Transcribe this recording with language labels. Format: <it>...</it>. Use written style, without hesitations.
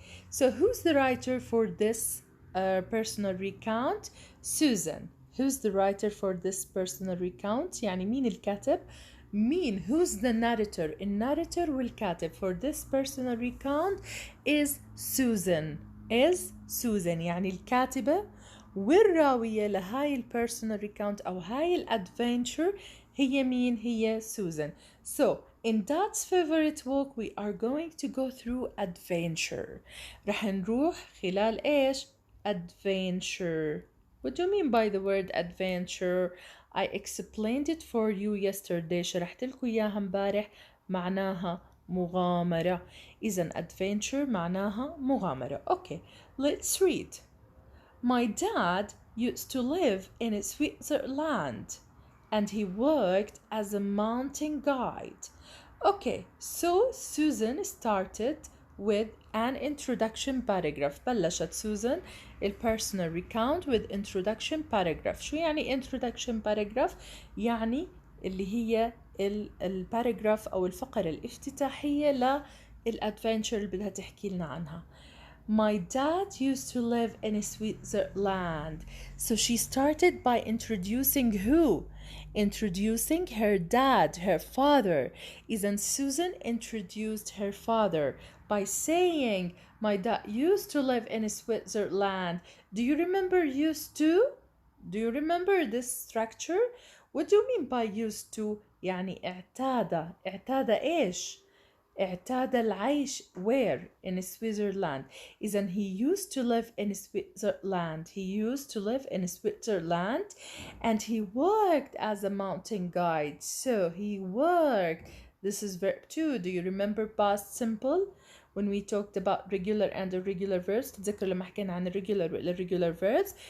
<en>So who's the writer for this personal recount? Susan. Who's the writer for this personal recount?</en> <ar>يعني مين الكاتب؟</ar> <en>who's the narrator?</en> <ar>الناريتور والكاتب</ar> <en>for this personal recount is Susan.</en> <ar>يعني الكاتبة والراوية لهاي البيرسونال ريكاونت أو هاي الادفنتشر هي مين؟ هي Susan.</ar> <en>So in Dad's favorite walk we are going to go through adventure.</en> <ar>رح نروح خلال إيش؟ adventure.</ar> <en>What do you mean by the word adventure? I explained it for you yesterday.</en> <ar>شرحت لكم إياها امبارح. معناها مغامرة. إذن adventure معناها مغامرة.</ar> <en>Okay, let's read. My dad used to live in Switzerland and he worked as a mountain guide. Okay, so Susan started with an introduction paragraph.</en> <ar>بلشت سوزان personal recount</ar> <en>with introduction paragraph.</en> <ar>شو يعني introduction paragraph؟ يعني اللي هي الباراجراف أو الفقرة الافتتاحية للأدفنتشر اللي بدها تحكي لنا عنها.</ar> <en>My dad used to live in Switzerland. So she started by introducing who? Introducing her dad, her father. Isn't Susan introduced her father by saying, my dad used to live in Switzerland. Do you remember used to? Do you remember this structure? What do you mean by used to?</en> <ar>يعني اعتاد إيش؟ اعتاد العيش where?</ar> <en>In Switzerland. إذن he used to live in Switzerland. He used to live in Switzerland and he worked as a mountain guide. So he worked. This is verb 2. Do you remember past simple? When we talked about regular and irregular verbs,</en> <ar>تتذكر لما حكينا عن</ar> <en>irregular irregular verbs.</en>